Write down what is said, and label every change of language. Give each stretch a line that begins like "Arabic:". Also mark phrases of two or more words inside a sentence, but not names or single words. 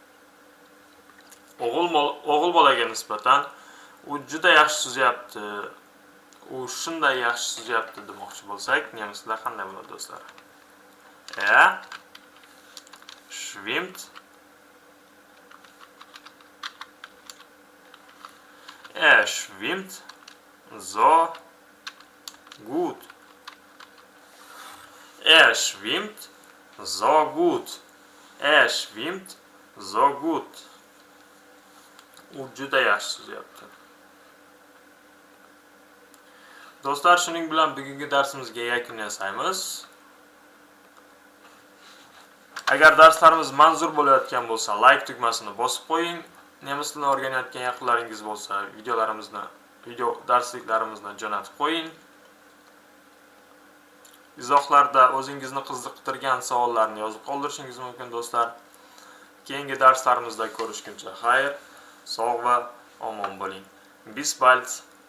Uzbek: O'g'il bolaga nisbatan u juda yaxshi suzyapti. U shunday yaxshi suzyapti demoqchi bo'lsak, nemis tilida qanday bo'ladi do'stlar?
German: Schwimmt so gut. Schwimmt so gut.
Uzbek: U juda yaxshi suzyapti. Do'stlar, shuning bilan bugungi darsimizga yakun yasaymiz. Agar darslarimiz manzur bo'layotgan bo'lsa, like tugmasini bosib qo'ying. Nemis tilini o'rganayotgan yaqinlaringiz bo'lsa, video darsliklarimizni jo'natib qo'ying. Izohlarda o'zingizni qiziqtirgan savollarni yozib qoldirishingiz mumkin do'stlar. Keyingi darslarimizda ko'rishguncha xayr, sog' va omon bo'ling.
German: Bis bald.